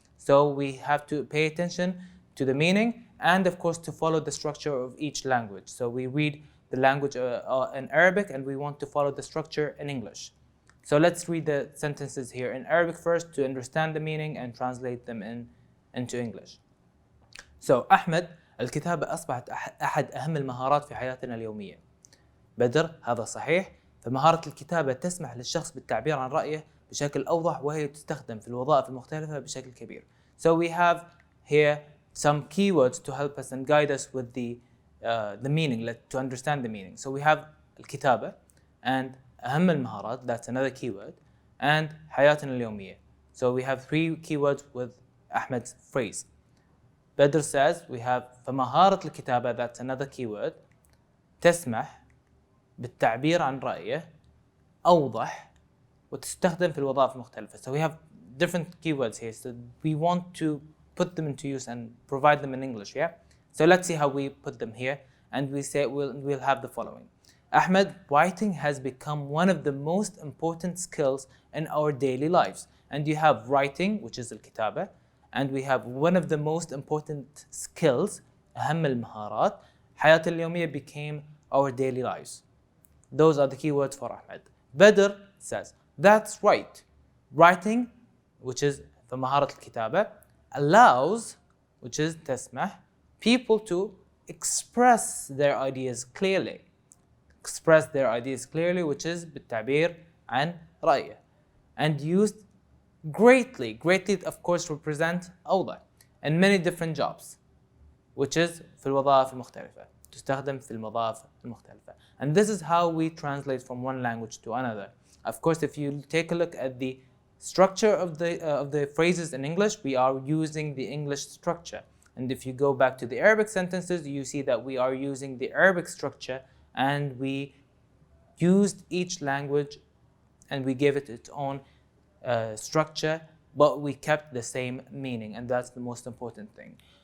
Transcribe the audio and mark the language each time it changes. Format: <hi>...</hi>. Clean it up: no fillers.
<en>So we have to pay attention to the meaning and, of course, to follow the structure of each language. So we read the language in Arabic and we want to follow the structure in English. So let's read the sentences here in Arabic first to understand the meaning and translate them into English.</en> <ar>So أحمد، الكتابة أصبحت أحد أهم المهارات في حياتنا اليومية. بدر، هذا صحيح. فمهارة الكتابة تسمح للشخص بالتعبير عن رأيه بشكل أوضح، وهي تستخدم في الوظائف المختلفة بشكل كبير.</ar> <en>So we have here some keywords to help us and guide us with the meaning, to understand the meaning. So we have الكتابة and</en> <ar>أهم المهارات,</ar> <en>that's another keyword, and</en> <ar>حياتنا اليومية.</ar> <en>So we have 3 keywords with Ahmed's phrase. Badr says we have</en> <ar>فمهارة الكتابة,</ar> <en>that's another keyword,</en> <ar>تسمح بالتعبير عن رأيه أوضح وتستخدم في الوظائف المختلفة.</ar> <en>So we have different keywords here. So we want to put them into use and provide them in English, yeah? So let's see how we put them here. And we say we'll have the following. Ahmed, writing has become one of the most important skills in our daily lives. And you have writing, which is الكتابة, and we have one of the most important skills,</en> <ar>أهم المهارات, حياة اليومية</ar> <en>became our daily lives. Those are the keywords for Ahmed. Badr says, that's right. Writing, which is</en> <ar>فمهارة الكتابة,</ar> <en>allows, which is تسمح, people to express their ideas clearly. Express their ideas clearly, which is</en> <ar>بالتعبير عن رأيه.</ar> <en>And used greatly of course represent أوضح in many different jobs, which is</en> <ar>في الوظائف المختلفة. تستخدم في الوظائف المختلفة.</ar> <en>And this is how we translate from one language to another. Of course, if you take a look at the structure of the phrases in English, we are using the English structure. And if you go back to the Arabic sentences, you see that we are using the Arabic structure, and we used each language and we gave it its own structure, but we kept the same meaning, and that's the most important thing.</en>